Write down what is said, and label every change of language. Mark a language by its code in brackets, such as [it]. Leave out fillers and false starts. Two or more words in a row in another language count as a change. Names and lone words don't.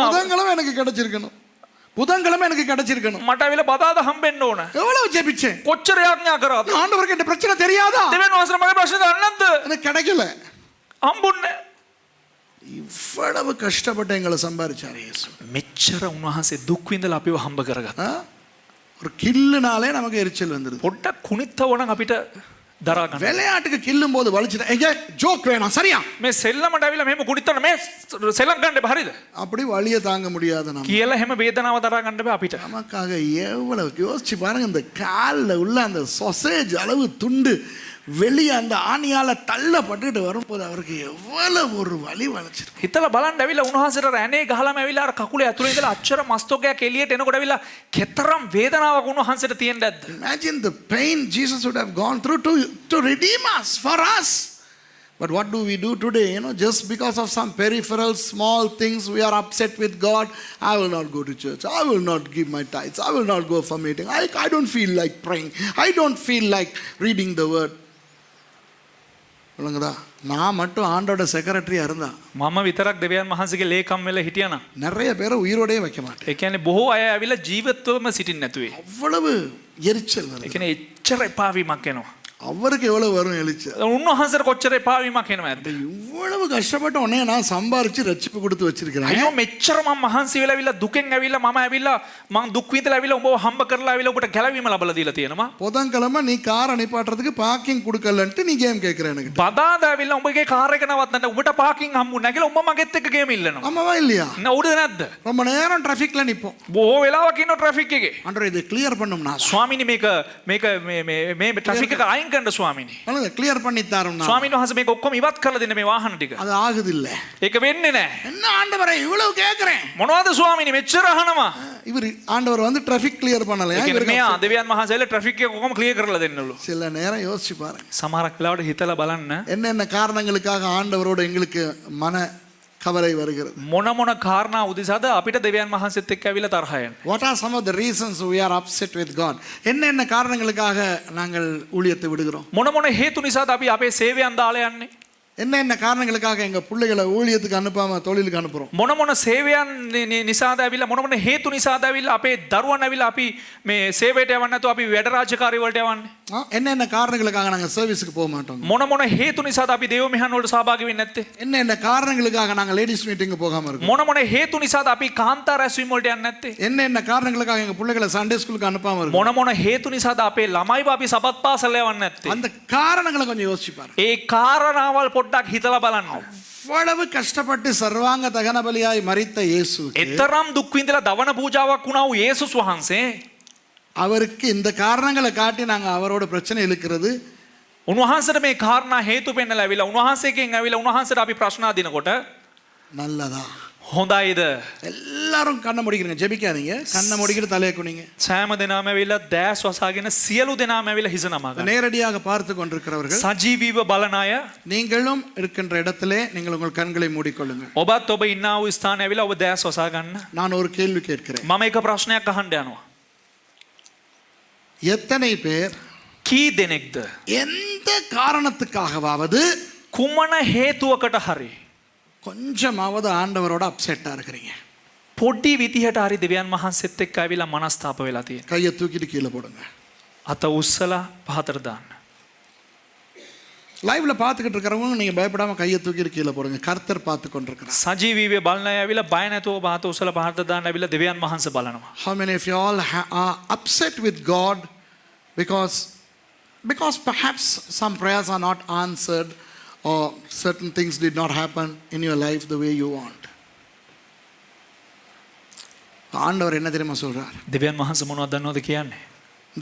[ta] புதன்கிழமை எனக்கு கிடைச்சிருக்கணும். புதன்கிழமை எனக்கு கிடைச்சிருக்கணும். [si] මට ඇවිල්ලා බදාදා හම්බෙන්න ඕන. [ta] எவ்வளவு ஜெபிச்சேன்? [si] කොච්චර යාඥා කරාද? [ta] ஆண்டவருக்கு இந்த பிரச்சனை தெரியாதா? [si] දෙවියන් වහන්සේට මගේ ප්‍රශ්නේ දන්නේ නැද්ද? [ta] எனக்கு கிடைக்கல. [si] හම්බුන්නේ [ta] இவ்வளவு கஷ்டப்பட்டு எங்களை சம்பாதிச்சார் இயேசு. [si] මෙච්චර උන්වහන්සේ දුක් විඳලා අපිව හම්බ කරගත්තා. [ta] ஒரு கில்லுனாலே நமக்கு எரிச்சல் வந்துருது. [si] පොඩ්ඩක් කුණිත්තව නම් අපිට දරා ගන්න. [ta] விளையாட்டுக்கு கில்லும் போது வலிச்சுட்டா ஏங்க ஜோக் வேணாம் சரியா? [si] මේ සෙල්ලමට ඇවිල්ලා මෙහෙම කුණිත්තන මේ සෙල්ලම් ගන්න එපා හරිද? [ta] அப்படி வலிய தாங்க முடியாத நம்ம [si] කියලා හැම වේදනාව දරා ගන්න බෑ අපිට. [ta] நமக்காக எவ்வளவு யோசிச்சு பாருங்க, இந்த கால்ல உள்ள அந்த சொசேஜ் அளவு துண்டு வெளியே அந்த ஆணியால தள்ளப்பட்டுட்டு வரும்போது அவருக்கு எவ்வளவு ஒரு வலி வளைச்சிருக்கு. [si] හිතලා බලන්න ඇවිල්ලා උන්වහන්සේට රැනේ ගහලාම ඇවිල්ලා අර කකුලේ ඇතුලේ ඉඳලා අච්චර මස්තෝකයක් එළියට එනකොට ඇවිල්ලා කෙතරම් වේදනාවක් උන්වහන්සේට තියෙන්නේ නැද්ද? [en] Imagine the pain Jesus would have gone through to redeem us, for us. But what do we do today? Just because of some peripheral small things, we are upset with God. I will not go to church. I will not give my tithes. I will not go for meeting. I don't feel like praying. I don't feel like reading the word. [ta] நான் மட்டும் ஆண்டோட செக்ரட்டரியா இருந்தா [si] මම විතරක් දෙවියන් වහන්සේගේ ලේකම් වෙලා හිටියානම් [ta] நிறைய பேரை உயிரோடே வைக்க மாட்டேன். [si] ඒ කියන්නේ බොහෝ අය ඇවිල්ලා ජීවත්වම සිටින්න නැතුවේ. [ta] அவ்வளவு எரிச்சல் [si] ඒ [ta] வருது. [si] කියන්නේ එච්චර එපාවීමක් එනවා. [ta] அவருக்கு எவ்வளவு வரும் எரிச்சல்? [si] උන්වහන්සේට කොච්චර එපාවීමක් එනවා ඇද්ද? [ta] இவ்வளவு கஷ்டப்பட்ட உடனே நான் சம்பாரிச்சு ரட்சிப்பு கொடுத்து வச்சிருக்கிறேன். [si] අයියෝ මෙච්චර මම මහන්සි වෙලා ඇවිල්ලා දුකෙන් ඇවිල්ලා මම ඇවිල්ලා මං දුක් විඳලා ඇවිල්ලා උඹව හම්බ කරලා ඇවිල්ලා ඔබට ගැලවීම ලබලා දීලා තියෙනවා. [ta] புதன்கிழமை நீ காரை நிப்பாட்டுறதுக்கு பார்க்கிங் கொடுக்கலன்ட்டு நீ கேம் கேட்கிற எனக்கு. [si] බදාදා ඇවිල්ලා උඹගේ කාර් එක නවත්තන්න උඹට පාකින් හම්බුනේ නැහැ කියලා උඹ මගෙත් එක්ක ගේම ඉල්ලනවා. [ta] ஆமாவா இல்லையா? [si] නවුද නැද්ද? [ta] ரொம்ப நேரம் டிராஃபிக்ல நிப்போம். [si] බොහෝ වෙලාවක් ඉන්න ට්‍රැෆික් එකේ. [ta] ஆண்டவரே இதை கிளியர் பண்ணும்னா [si] ස්වාමීනි මේක මේ ට්‍රැෆික් එක අයින් කරන්න ස්වාමීනි. [ta] அத கிளியர் பண்ணி தரோம்னா [si] ස්වාමීන් වහන්සේ මේක ඔක්කොම ඉවත් කරලා දෙන්න මේ වාහන ටික. [ta] அது ஆகுது இல்ல. [si] ඒක වෙන්නේ නැහැ. [ta] என்ன ஆண்டவரே இவ்வளவு கேக்குறேன்? [si] මොනවද ස්වාමීනි මෙච්චර අහනවා? [ta] இவர் ஆண்டவர் வந்து [en] traffic clear [ta] பண்ணலையா? [si] ඒ කියන්නේ මේ දෙවියන් වහන්සේලා ට්‍රැෆික් එක ඔක්කොම ක්ලියර් කරලා දෙන්නලු. [ta] சில நேரம் யோசிச்சு பாருங்க. [si] සමහරක් වෙලාවට හිතලා බලන්න [ta] என்னென்ன காரணங்களுக்காக ஆண்டவரோட எங்களுக்கு மன கவலை வருகிறது. [si] මොන කාරණා උදෙසාද අපිට දෙවියන් වහන්සේත් එක්ක ඇවිල්ලා තරහ යන්නේ? [en] What are some of the reasons we are upset with God? [ta] என்னென்ன காரணங்களுக்காக நாங்கள் ஊழியத்தை விடுகிறோம்? [si] මොන හේතු නිසාද අපි අපේ සේවයන් දාලා යන්නේ? [ta] என்னென்ன காரணங்களுக்காக எங்க பிள்ளைகளை ஊழியத்துக்கு அனுப்பாம தொழிலுக்கு அனுப்புறோம்? [si] මොන සේවයන් නිසාද ඇවිල්ලා මොන හේතු නිසාද ඇවිල්ලා අපේ දරුවන් ඇවිල්ලා අපි මේ සේවයට යවන්න නැතුව අපි වැඩ රාජකාරී වලට යවන්නේ? [ta] என்னென்ன காரணங்களுக்காக நாங்க சர்வீஸ்க்கு போக மாட்டோம்? [si] මොන හේතු නිසාද අපි දේව මෙහන් වලට සහභාගී වෙන්නේ නැත්තේ? [ta] என்னென்ன காரணங்களுக்காக நாங்க [en] ladies meeting [ta] போகாம இருக்கோம்? [si] මොන හේතු නිසාද අපි කාන්තා රැස්වීම වලට යන්නේ නැත්තේ? [ta] என்னென்ன காரணங்களுக்காக எங்க பிள்ளைகளை [en] Sunday school [ta] அனுப்பாம இருக்கோம்? [si] මොන හේතු නිසාද අපේ ළමයිව අපි සබත් පාසල් යවන්නේ නැත්තේ? [ta] அந்த காரணங்களை கொஞ்சம் யோசிச்சு பாருங்க. [si] ඒ කාරණාවල් පොඩ්ඩක් හිතලා බලන්න. [ta] அவ்வளவு கஷ்டப்பட்டு சர்வாங்க தகன பலியாய் மரித்த இயேசு [si] එතරම් දුක් විඳලා දවන පූජාවක් වුණා වූ යේසුස් වහන්සේ [ta] அவருக்கு இந்த காரணங்களை காட்டி நாங்க அவரோட பிரச்சனை இழுக்கிறது [si] උන්වහන්සේට මේ කාරණා හේතු පෙන්නලා ඇවිල්ලා උන්වහන්සේගෙන් ඇවිල්ලා උන්වහන්සේට අපි ප්‍රශ්න අදිනකොට [ta] நல்லதா? [si] හොඳයිද? [ta] எல்லாரும் கண்ணை முடிக்கிறீங்க, ஜெபிக்காதீங்க. கண்ணை முடிக்கிட்டு தலையை குனிங்க. [si] සෑම දෙනාම ඇවිල්ලා දැස් වසාගෙන සියලු දෙනාම ඇවිල්ලා හිස නමා ගන්න. [ta] நேரடியாக பார்த்து கொண்டிருக்கிறவர்கள் [si] සජීවීව බලන අය [ta] நீங்களும் இருக்கின்ற இடத்திலே நீங்கள் உங்கள் கண்களை மூடிக்கொள்ளுங்கள். [si] ඔබත් ඔබ ඉන්නා වූ ස්ථානයේ ඇවිල්ලා ඔබ දැස් වසා ගන්න. [ta] நான் ஒரு கேள்வி கேட்கிறேன். [si] මම එක ප්‍රශ්නයක් අහන්න යනවා. [ta] எத்தனை பேர் [si] කී දෙනෙක්ද [ta] எந்த காரணத்துக்காகவாவது [si] කුමන හේතුවකට හරි [ta] கொஞ்சமாவது ஆண்டவரோட அப்செட்டா இருக்கிறீங்க? [si] පොඩි විදිහට හරි දෙවියන් වහන්සේත් එක්ක ඇවිල්ලා මනස්තාප වෙලා තියෙනවා. [ta] கையை தூக்கிட்டு கீழே போடுங்க. [si] අත උස්සලා පහතට දාන්න. [ta] லைவ்ல பார்த்துக்கிட்டு இருக்கிறவங்க நீங்க பயப்படாம கையை தூக்கிட்டு கீழே போடுங்க. கர்த்தர் பார்த்து கொண்டிருக்கிறார். [si] සජීවීව බලන අය ඇවිල්ලා බය නැතුව පහත උස්සලා පහතට දාන්න ඇවිල්ලා දෙවියන් වහන්සේ බලනවා. [en] How many of you all are upset with God because perhaps some prayers are not answered or certain things did not happen in your life the way you want? [ta] ஆண்டவர் என்ன தெரியுமா சொல்றார்? [si] දෙවියන් වහන්සේ මොනවද දන්නවද කියන්නේ?